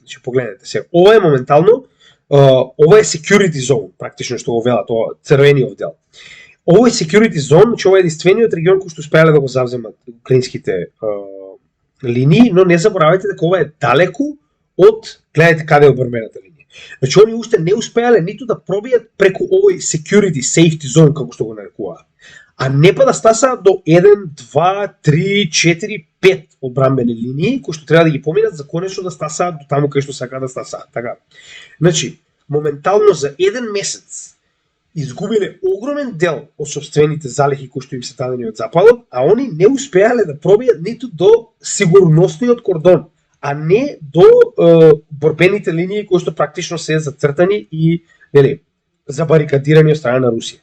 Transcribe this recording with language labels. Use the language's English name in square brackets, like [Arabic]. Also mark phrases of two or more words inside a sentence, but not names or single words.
[Macedonian] Значи погледнете се, ова е моментално, ова е [English] security zone, [Macedonian] практично што го велат тоа црвениот дел. Ова е [English] security zone, [Macedonian] значи ова е единствениот регион кој што успеале да го завземат украинските линии, но не заборавајте дека ова е далеку од гледате каде е борбената линија. Значи они уште не успеале ниту да пробијат преку овој [English] security safety zone [Macedonian] како што го нарекуваат. А не па да стасаат до 1, 2, 3, 4, 5 одбранбени линии кои што треба да ги поминат за конечно да стасаат до таму кај што сакаат да стасаат, така. Значи, моментално за еден месец изгубиле огромен дел од сопствените залихи кои што им се дадени од западот, а они не успеале да пробијат ниту до сигурносниот кордон, а не до борбените линии кои што практично се зацртани и забарикадирани од страна на Русија.